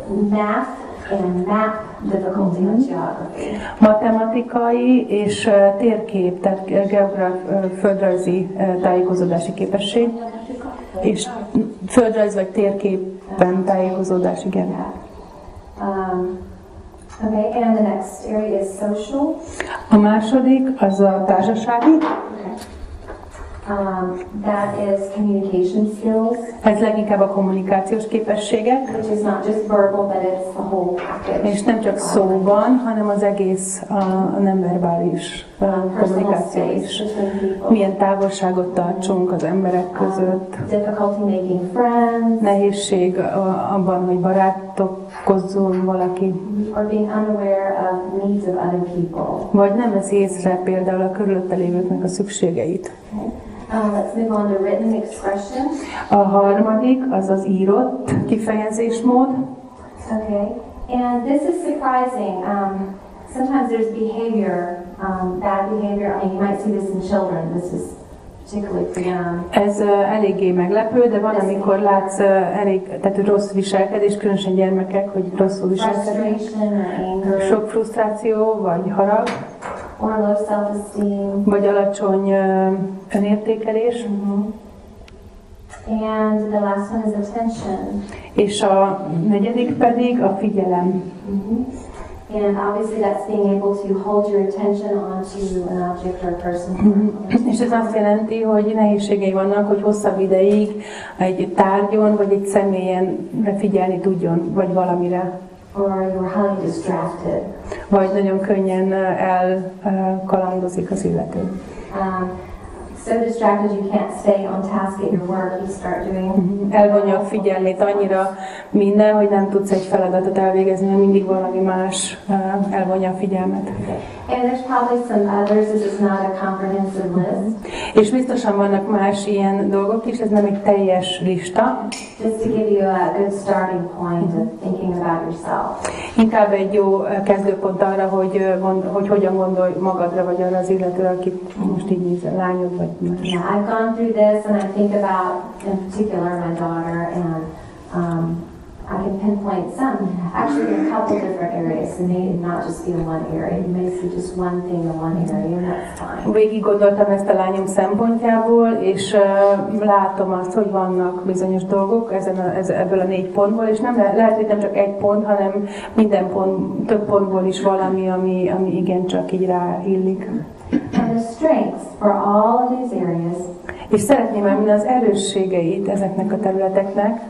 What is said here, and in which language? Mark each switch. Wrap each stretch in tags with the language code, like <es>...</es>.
<en>Math and map difficulty in geography.</en> <hu>Matematikai és térkép, tehát földrajzi tájékozódási képesség, és földrajz vagy térképen tájékozódás, igen.</hu> <en>Okay, and the next area is social.</en> <hu>A második az a társasági.</hu> <en>That is communication skills.</en> <hu>Ez leginkább a kommunikációs képességek.</hu> <en>Which is not just verbal, but it's the whole package.</en> <hu>És nem csak szóban, hanem az egész a nem-verbális kommunikáció is. Milyen távolságot tartsunk az emberek között.</hu> <en>Difficulty making friends.</en> <hu>Nehézség abban, hogy barátkozzon valaki.</hu> <en>Or being unaware of needs of other people.</en> <hu>Vagy nem vesz észre például a körülötte lévőknek a szükségeit.</hu> <en>Let's move on to written expression.</en> <hu>A harmadik az az írott kifejezésmód.</hu> <en>Okay, and this is surprising. Sometimes there's behavior, bad behavior. I mean, you might see this in children. This is particularly for young.</en> <hu>Ez eléggé meglepő, de van, amikor látsz tehát rossz viselkedés, különösen gyermekek, hogy rosszul viselkednek. Sok frusztráció, vagy harag.</hu> <en>Or low self-esteem.</en> <hu>Vagy alacsony önértékelés.</hu> <en>And the last one is attention.</en> <hu>És a negyedik pedig a figyelem.</hu> <en>And obviously that's being able to hold your attention onto an object or a person.</en> <hu>És ez azt jelenti, hogy nehézségei vannak, hogy hosszabb ideig egy tárgyon vagy egy személyen figyelni tudjon, vagy valamire.</hu> <en>Or you're highly distracted.</en> <hu>Vagy nagyon könnyen elkalandozik az illető.</hu> <en>So distracted you can't stay on task at your work, you start doing.</en> <hu>Elvonja a figyelmét annyira minden, hogy nem tudsz egy feladatot elvégezni, mert mindig valami más elvonja a figyelmet.</hu> <en>And there's probably some others, this is not a comprehensive list.</en> <hu>És biztosan vannak más ilyen dolgok is, ez nem egy teljes lista.</hu> <en>Just to give you a good starting point of thinking about yourself.</en> <hu>Inkább egy jó kezdőpont arra, hogy hogyan gondolj magadra, vagy arra az illetőre, akit most így nézel, lányod vagy más.</hu> <en>Yeah, I've gone through this and I think about, in particular, my daughter, and I can pinpoint some, actually in a couple different areas. It may not just be in one area. You may see just one thing in one area, and that's fine.</en> <hu>Végig gondoltam ezt a lányom szempontjából, és látom azt, hogy vannak bizonyos dolgok ebből a 4 pontból, és nem lehet, hogy nem csak egy pont, hanem minden pont, több pontból is valami, ami igencsak így ráillik.</hu> <en>And the strengths for all of these areas.</en> <hu>És szeretném elmondani az erősségeit ezeknek a területeknek.</hu>